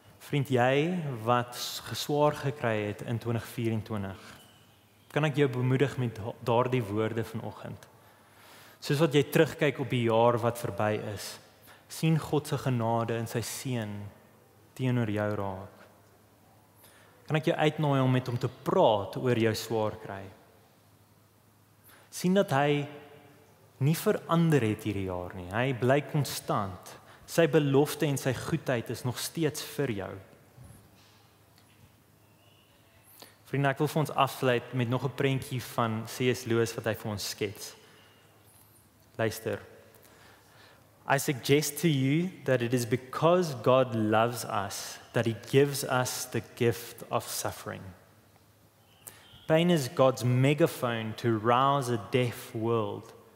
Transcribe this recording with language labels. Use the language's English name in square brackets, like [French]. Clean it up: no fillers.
[Afrikaans] Vriend, jy wat geswaar gekry het in 2024, kan ek jou bemoedig met daardie woorde vanoggend. Soos wat jy terugkyk op die jaar wat verby is, sien God se genade en sy seën teenoor jou raak. Kan ek jou uitnooi om met hom te praat oor jou swaar kry? Sien dat hy nie verander het hierdie jaar nie. Hy bly konstant. Sy belofte en sy goedheid is nog steeds vir jou. Vriende, ek wil vir ons afsluit met nog 'n prentjie van C.S. Lewis wat hy vir ons skets. Luister. [English] I suggest to you that it is because God loves us that he gives us the gift of suffering. Pain is God's megaphone to rouse a deaf world.